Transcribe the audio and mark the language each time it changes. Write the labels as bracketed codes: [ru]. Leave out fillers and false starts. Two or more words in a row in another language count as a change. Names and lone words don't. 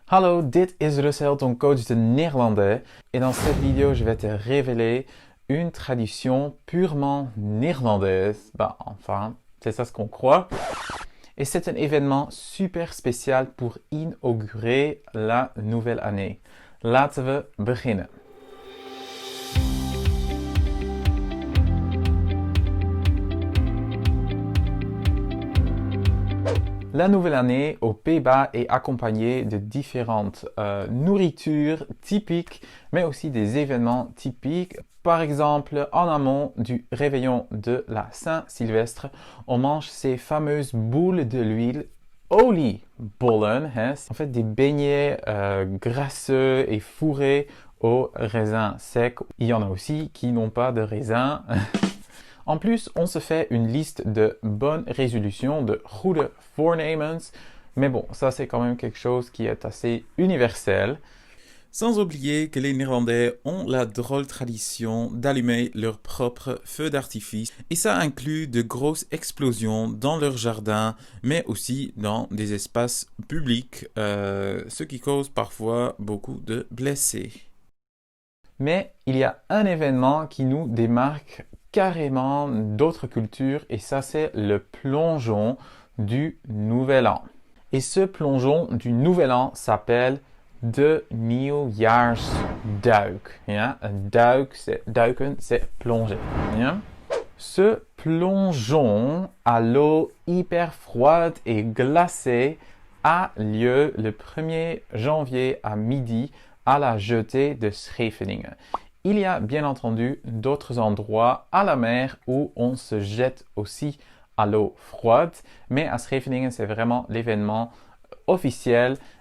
[nl] Hallo, dit is Russell, [fr] ton coach de néerlandais. Et dans cette vidéo, je vais te révéler une tradition purement néerlandaise. Enfin, c'est ça ce qu'on croit. Et c'est un événement super spécial pour inaugurer la nouvelle année. [nl] Laten we beginnen. [fr] La nouvelle année aux Pays-Bas est accompagnée de différentes nourritures typiques, mais aussi des événements typiques. Par exemple, en amont du réveillon de la Saint-Sylvestre, on mange ces fameuses boules de l'huile oliebollen, en fait des beignets grasseux et fourrés au raisin sec. Il y en a aussi qui n'ont pas de raisin. En plus, on se fait une liste de bonnes résolutions, [nl] de goede voornemens. [fr] Mais bon, ça c'est quand même quelque chose qui est assez universel. Sans oublier que les Néerlandais ont la drôle tradition d'allumer leur propre feu d'artifice. Et ça inclut de grosses explosions dans leur jardin, mais aussi dans des espaces publics, ce qui cause parfois beaucoup de blessés. Mais il y a un événement qui nous démarque carrément d'autres cultures et ça c'est le plongeon du Nouvel An. Et ce plongeon du Nouvel An s'appelle [nl] de Nieuwjaarsduik. [fr] Ja? [nl] Een duik, [fr] c'est duiken, c'est plonger. Ja? Ce plongeon à l'eau hyper froide et glacée a lieu le 1er janvier à midi à la jetée de Scheveningen. Il y a bien entendu d'autres endroits à la mer où on se jette aussi à l'eau froide, mais à Scheveningen c'est vraiment l'événement officiel.